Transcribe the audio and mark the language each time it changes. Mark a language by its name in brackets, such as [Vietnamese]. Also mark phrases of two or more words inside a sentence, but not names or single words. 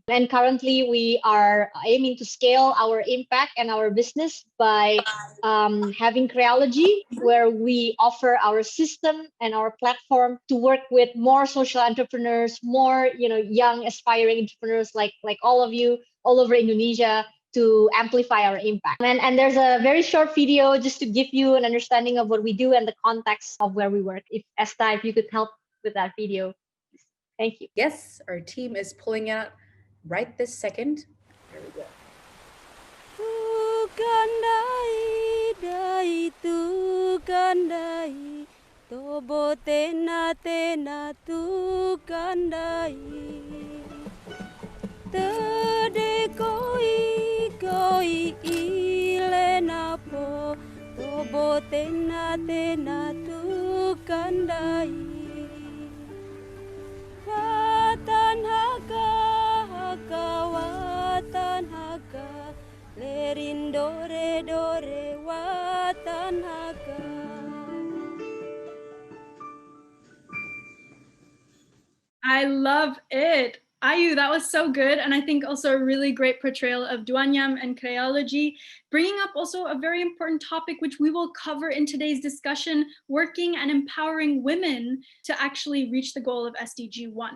[English] And currently, we are aiming to scale our impact and our business by having Kreologi, where we offer our system and our platform to work with more social entrepreneurs, more young aspiring entrepreneurs like all of you all over Indonesia to amplify our impact. And there's a very short video just to give you an understanding of what we do and the context of where we work. If Esta, if you could help with that video. Thank you. Yes, our team is pulling out right this second. Here we go. [Lamaholot] Gandai tobo tena tena tu gandai tede koi ilena po tobo tena tena tu gandai watan haka watan haka lerin dore watan haka. [English] I love it. Ayu, that was so good. And I think also a really great portrayal of Duanyam and Kreologi, bringing up also a very important topic, which we will cover in today's discussion, working and empowering women to actually reach the goal of SDG 1.